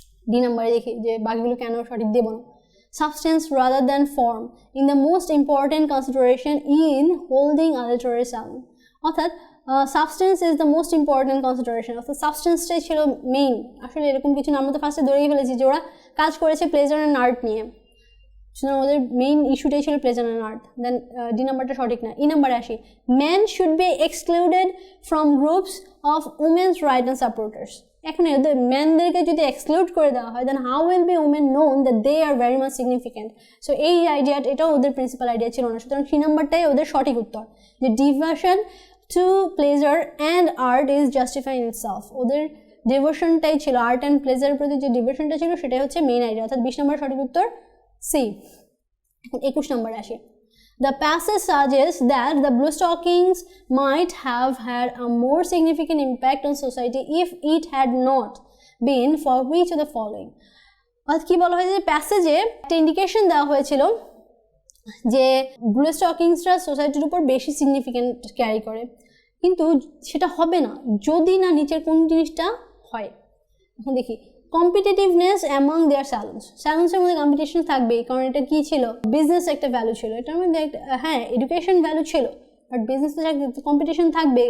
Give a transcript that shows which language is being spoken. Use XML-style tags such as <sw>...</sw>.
<bn>D নাম্বারে দেখি যে বাকিগুলো কেন সঠিক দেব না।</bn> <en>Substance rather than form in the most important consideration in holding a literary salon.</en> <bn>অর্থাৎ</bn> <en>substance is the most important consideration,</en> <bn>অর্থাৎ সাবস্টেন্সটাই ছিল মেইন। আসলে এরকম কিছু না, আমরা তো ফার্স্টে ধরেই ফেলেছি যে ওরা কাজ করেছে প্লেজার অ্যান্ড আর্ট নিয়ে, সুতরাং ওদের মেইন ইস্যুটাই ছিল pleasure and art.</bn> <en>then</en> <bn>D নাম্বারটা সঠিক না। ই নাম্বারে আসি,</bn> <en>Man should be excluded from groups of women's right and supporters.</en> <bn>এখন এদের ম্যানদেরকে যদি এক্সক্লুড করে দেওয়া হয়,</bn> <en>Then how will be women known that they are very much significant.</en> <bn>So এই আইডিয়াটা, এটাও ওদের প্রিন্সিপাল আইডিয়া ছিল না, সুতরাং সি নাম্বারটাই ওদের সঠিক উত্তর, যে</bn> <en>Devotion to pleasure and art is justify in itself.</en> <bn>ওদের ডিভোশনটাই ছিল, আর্ট অ্যান্ড প্লেজারের প্রতি যে ডিভোশনটা ছিল সেটাই হচ্ছে মেইন আইডিয়া, অর্থাৎ 20 নম্বর সঠিক উত্তর সি। এখন 21 নম্বরে আসি,</bn> <en>the passage suggests that the blue stockings might have had a more significant impact on society if it had not been for which of the following।</en> <bn>অর্থাৎ কি বলা হয়েছে, প্যাসেজে একটা ইন্ডিকেশন দেওয়া হয়েছিল যে ব্লু স্টকিংসরা সোসাইটির উপর বেশি সিগনিফিক্যান্ট ক্যারি করে, কিন্তু সেটা হবে না যদি না নিচের কোন জিনিসটা হয়। এখন দেখি, কম্পিটিটিভনেস অ্যামং দেয়ার স্যালুনস, স্যালুন্সের মধ্যে কম্পিটিশন থাকবেই, কারণ এটা কি ছিল, বিজনেস একটা ভ্যালু ছিল, এটার মধ্যে হ্যাঁ এডুকেশন ভ্যালু ছিল, বাট বিজনেস তো কম্পিটিশন থাকবে।</bn>